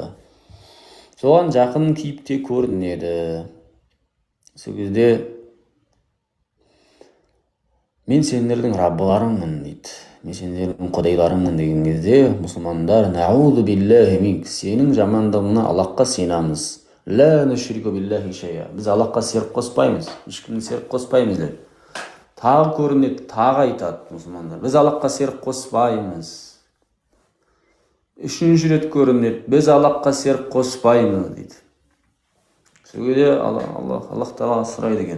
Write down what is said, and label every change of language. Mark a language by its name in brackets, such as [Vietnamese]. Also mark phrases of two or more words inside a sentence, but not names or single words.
[Kazakh] Соған жақын кейіпте көрінеді. Сол кезде мен сендердің Раббыларыңмын дейді. Мен сендердің құдайларыңмын деген кезде мұсылмандар: [Arabic] نعوذ بالله منك, [Kazakh] сенің жамандығыңа Аллахқа сенамыз. [Arabic] لا نشرك بالله شيئا. [Kazakh] Біз Аллахқа серік қоспаймыз, ешкімді серік қоспаймыз деп. Тағы көрінеді, тағы айтады мұсылмандар. Біз Аллахқа серік қоспаймыз. Үшінші рет көрінеді, біз Аллахқа серік қоспаймыз дейді. Сөйде Аллах Тағала сұрайды екен.